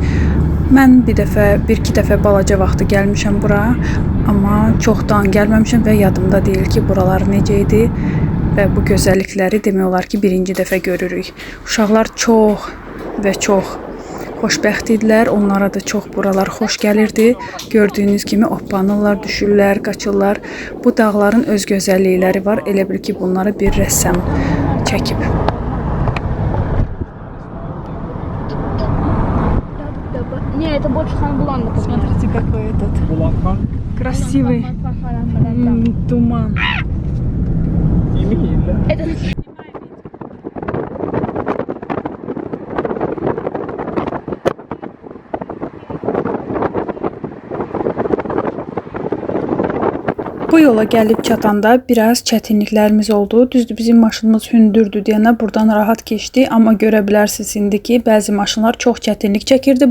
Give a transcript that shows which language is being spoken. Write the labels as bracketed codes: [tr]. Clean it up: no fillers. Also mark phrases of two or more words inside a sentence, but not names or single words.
[az] Mən bir-iki dəfə balaca vaxtı gəlmişəm bura, amma çoxdan gəlməmişəm və yadımda deyil ki, buralar necə idi və bu gözəllikləri demək olar ki, birinci dəfə görürük. Uşaqlar çox və çox xoşbəxt idilər, onlara da çox buralar xoş gəlirdi. Gördüyünüz kimi hoppanırlar, düşürlər, qaçırlar. Bu dağların öz gözəllikləri var. Elə bil ki, bunları bir rəssam çəkib. [ru] Не, это больше Хан-Булан. Смотрите, какой этот красивый туман. Это... [az] Bu yola gəlib çatanda biraz çətinliklərimiz oldu. Düzdür, bizim maşınımız hündürdür deyənə buradan rahat keçdi, amma görə bilərsiniz indi ki, bəzi maşınlar çox çətinlik çəkirdi.